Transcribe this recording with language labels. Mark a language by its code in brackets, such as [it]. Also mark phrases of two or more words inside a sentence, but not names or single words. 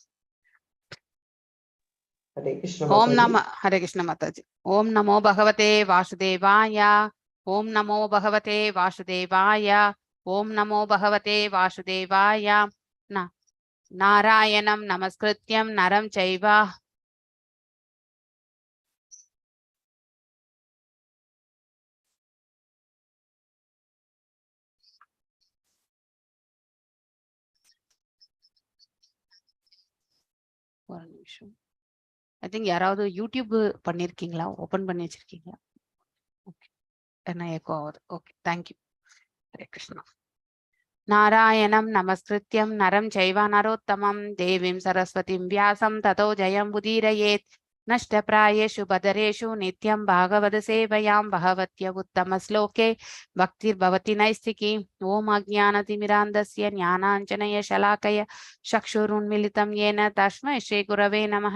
[sa] हरे कृष्ण ओम माताजी। नमः हरे कृष्ण माताजी. ओम नमो भगवते वासुदेवाय. ओम नमो भगवते वासुदेवाय. ओम नमो भगवते वासुदेवाय. नारायणं नमस्कृत्यं नरं चैव [ta] ஒரு நிமிஷம். [en] I think [ta] யாராவது யூடியூப் பண்ணிருக்கீங்களா? ஓபன் பண்ணி வச்சிருக்கீங்களா? ஓகே, என்ன எக்கோ ஆகுது. ஓகே, தேங்க்யூ. ஹரே கிருஷ்ணா. [sa] नारायणं नमस्कृत्यं नरं चैव नरोत्तमं देवीं सरस्वतीं व्यासं ततो जयं उदीरयेत्. नष्टप्रायेषु बदरेषु नित्यं भागवत सेवयां भगवत्य उत्तमश्लोके भक्तिर्भवति नैस्तिकी. ॐ अज्ञानतिमिरान्धस्य ज्ञानाञ्जनशलाकया चक्षुरुन्मीलितं येन तस्मै श्रीगुरवे नमः.